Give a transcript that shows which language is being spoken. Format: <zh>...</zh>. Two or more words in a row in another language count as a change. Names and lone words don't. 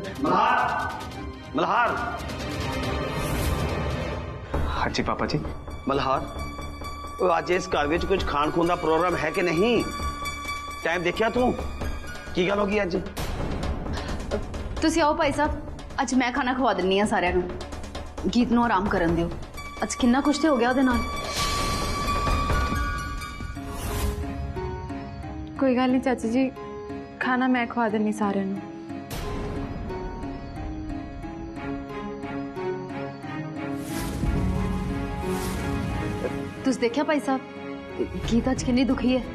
<hi>मल्हार। हाँ जी पापा जी। मल्हार, आज इस घर में कुछ खान खून का प्रोग्राम है कि नहीं?</hi> <pa>ਟਾਈਮ ਦੇਖਿਆ ਤੂੰ? ਕੀ ਗੱਲ ਹੋਗੀ ਅੱਜ? ਤੁਸੀ ਆਓ ਭਾਈ ਸਾਹਬ, ਅੱਜ ਮੈਂ ਖਾਣਾ ਖਵਾ ਦਿੰਨੀ ਆ सारिਆਂ ਨੂੰ। गीत ਨੂੰ ਆਰਾਮ ਕਰਨ ਦਿਓ, ਅੱਜ ਕਿਤਨਾ ਕੁਝ ਤੋ ਹੋ ਗਿਆ ਉਹਦੇ ਨਾਲ। ਕੋਈ ਗੱਲ ਨਹੀਂ ਚਾਚੀ ਜੀ, ਖਾਣਾ ਮੈਂ ਖਵਾ ਦੇਣੀ ਸਾਰੇ ਨੂੰ। ਤੁਸ ਦੇਖਿਆ ਭਾਈ ਸਾਹਬ, ਗੀਤ ਅੱਜ ਕਿਤਨੀ ਦੁਖੀ ਹੈ।</pa>